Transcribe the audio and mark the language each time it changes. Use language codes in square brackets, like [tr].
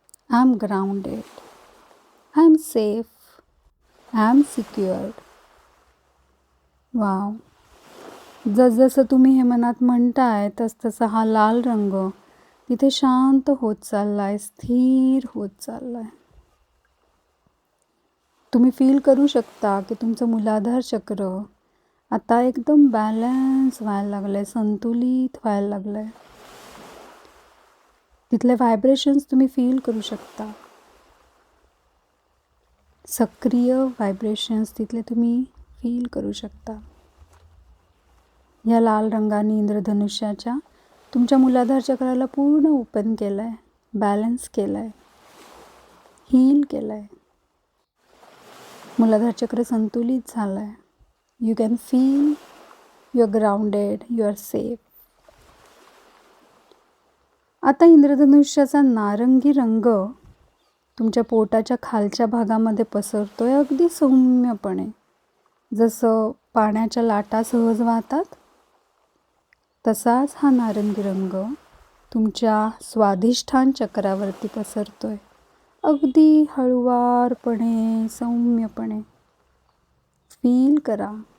[en] I am grounded, I am safe, I am secured. Wow. [mr] जसजसं तुम्ही हे मनात म्हणताय तसतसा हा लाल रंग तिथे शांत होत चाललाय, स्थिर होत चाललाय. तुम्ही फील करू शकता की तुमचं मूलाधार चक्र आता एकदम बॅलन्स व्हायला लागलं आहे, संतुलित व्हायला लागलं आहे. तिथले व्हायब्रेशन्स तुम्ही फील करू शकता. सक्रिय व्हायब्रेशन्स तिथले तुम्ही फील करू शकता. या लाल रंगाने इंद्रधनुष्याच्या तुमच्या मूलाधार चक्राला पूर्ण ओपन केलं आहे, बॅलन्स केलं आहे, हील केलं आहे. मूलाधार चक्र संतुलित झालं आहे. [en] You can feel you are grounded, you are safe. [mr] आता इंद्रधनुष्याचा नारंगी रंग तुमच्या पोटाच्या खालच्या भागामध्ये पसरतोय अगदी सौम्यपणे. जसं पाण्याच्या लाटा सहज वाहतात तसाच हा नारंगी रंग तुमच्या स्वाधिष्ठान चक्रावरती पसरतोय अगदी हळुवारपणे, सौम्यपणे. फील करा.